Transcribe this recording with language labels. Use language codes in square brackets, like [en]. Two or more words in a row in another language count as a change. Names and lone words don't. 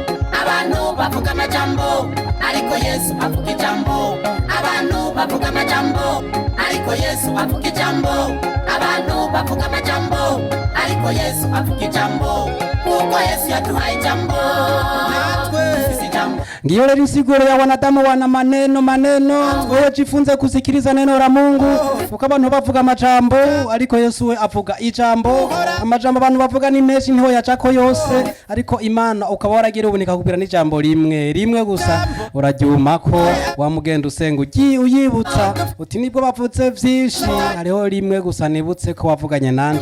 [rn] Abantu bavuga amajambo ariko Yesu avuga ijambo. Abantu bavuga amajambo ariko Yesu avuga ijambo. Abantu bavuga amajambo ariko Yesu avuga ijambo. Kuko Yesu yaduhaye ijambo. natwe Dufise ijambo. Ngiyo rero insiguro ya [sw] wanadamu wana maneno wewe jifunze kusikiliza neno la Mungu. [rn] Kuko abantu bavuga amajambo ariko Yesu we avuga ijambo. Amajambo abantu bavuga ni menshi niho yacako yose ariko Imana ukaba waragira ubunika kubwira n'ijambo rimwe gusa uraryumako wamugenda usenga uyibutsa uti nibwo bavuze vyinshi hariho rimwe gusa nibutse ko wavuganye nande.